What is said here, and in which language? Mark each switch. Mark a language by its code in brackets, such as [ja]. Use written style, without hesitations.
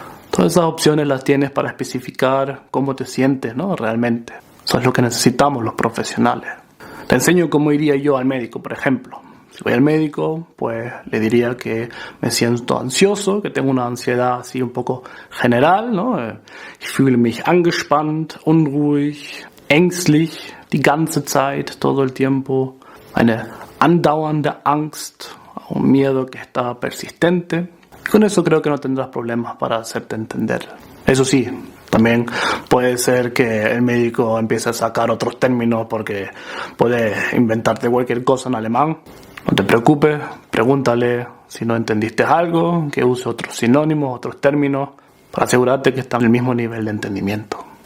[es] Todas esas opciones las tienes para especificar cómo te sientes, ¿no? Realmente. Eso es lo que necesitamos los profesionales. Te enseño cómo iría yo al médico, por ejemplo. Si voy al médico, pues le diría que me siento ansioso, que tengo una ansiedad así un poco general, ¿no? [de] Ich fühle mich angespannt, unruhig, ängstlich, die ganze Zeit, [es] todo el tiempo. [de] Eine andauernde Angst, [es] un miedo que está persistente. Y con eso creo que no tendrás problemas para hacerte entender. Eso sí, también puede ser que el médico empiece a sacar otros términos porque puede inventarte cualquier cosa en alemán. No te preocupes, pregúntale si no entendiste algo, que use otros sinónimos, otros términos, para asegurarte que está en el mismo nivel de entendimiento.